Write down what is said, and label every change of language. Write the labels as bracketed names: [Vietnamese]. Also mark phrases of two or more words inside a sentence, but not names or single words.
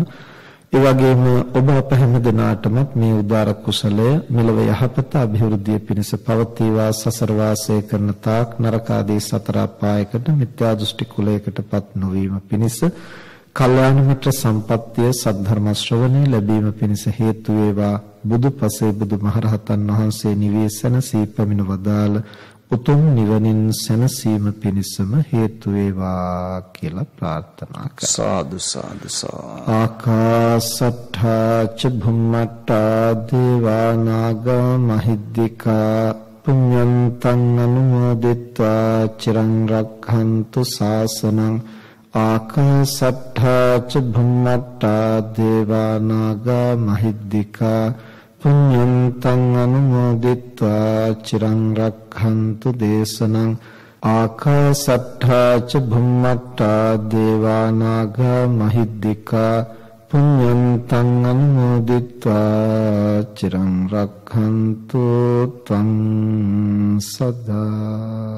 [Sinhala] ඒ වගේම ඔබ අප හැම දෙනාටම මේ උදාර කුසලය මෙලව යහපත අභිවෘද්ධිය පිණිස පවතිවා සසර වාසය කරන තාක් නරක ආදී සතර අපායකට මිත්‍යා දෘෂ්ටි කුලයකටපත් නොවීම පිණිස කල්යාණ මිත්‍ර සම්පත්තිය සද්ධර්ම ශ්‍රවණය ලැබීම පිණිස හේතු වේවා බුදුපසේ බුදුමහරහතන් වහන්සේ නිවේසන සීපමින වදාළ උතුම් නිවනින් සැනසීම පිණිසම හේතු වේවා කියලා ප්‍රාර්ථනා කරා. [Pali] සාදු සාදු ආකාසට්ඨා ච භුම්මට්ඨා දේවා නාග මහිද්దికා පුඤ්ඤන්තං අනුමෝදිත්වා චිරං රක්ඛන්තු ශාසනං ආකාසට්ඨා ච භුම්මට්ඨා දේවා නාග මහිද්దికා පුඤ්ඤන්තං අනුමෝදිත්වා චිරං රක්ඛන්තු දේශනං ආකාසට්ඨා ච භුම්මට්ඨා දේවා නාග මහිද්దికා පුඤ්ඤන්තං අනුමෝදිත්වා චිරං රක්ඛන්තු ත්වං සදා.